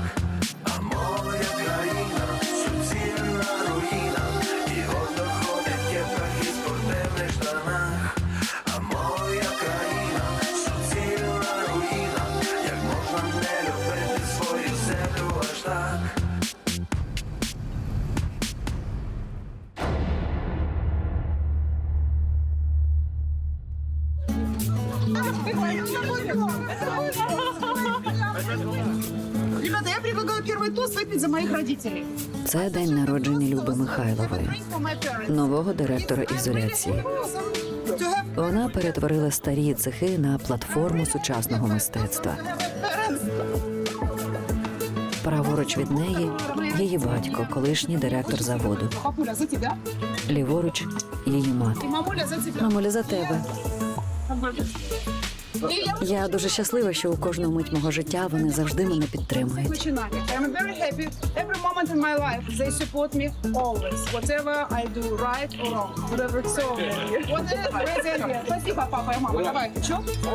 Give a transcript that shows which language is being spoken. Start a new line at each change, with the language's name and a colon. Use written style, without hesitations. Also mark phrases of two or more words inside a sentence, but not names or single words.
Ukrainian: А моя країна суцільна руїна, і от доходить є трохи спортивних штанах. А моя країна суцільна руїна, як можна не любити свою землю аж так.
Russian: Ребята, я предлагаю первый тост выпить за моих родителей.
Ukrainian: Це день народження Люби Михайлової,
English: For my parents.
Ukrainian: нового директора ізоляції.
English: To have
Ukrainian: Вона перетворила старі цехи на платформу сучасного мистецтва.
English: parents.
Ukrainian: Праворуч від неї – її батько, колишній директор заводу.
Russian: Папуля, за тебя.
Ukrainian: Ліворуч – її мати.
Russian: И мамуля, за тебя.
Ukrainian: Мамуля, за тебе.
Russian: И я
Ukrainian: Я дуже щаслива, що у кожну мить мого життя вони завжди мене підтримують.
Russian: начинали.
English: I'm very happy. Every moment in my life, they support me always. Whatever I do, right or wrong. Whatever it's so. Whatever.
Russian: Президент. Спасибо, папа и мама. Давай, ты чё?